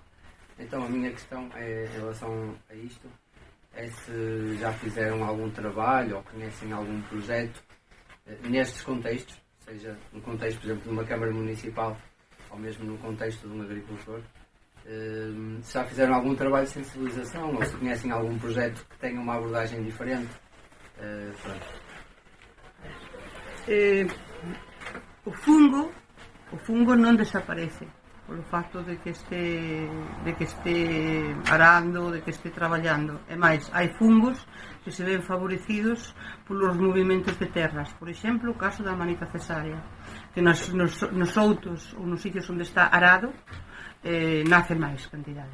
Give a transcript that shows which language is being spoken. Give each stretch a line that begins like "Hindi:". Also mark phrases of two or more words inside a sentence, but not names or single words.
Portuguese: Então a minha questão em relação a isto é se já fizeram algum trabalho ou conhecem algum projeto nestes contextos, seja no contexto, por exemplo, de uma Câmara Municipal ou mesmo no contexto de um agricultor, se já fizeram algum trabalho de sensibilização ou se conhecem algum projeto que tenha uma abordagem diferente.
Galician: O fungo non desaparece polo facto de que este arando, de que este traballando. E máis, hai fungos que se ven favorecidos polos movimentos de terras. Por exemplo, o caso da manita cesárea, que nos outos ou nos sitios onde está arado nace máis cantidade.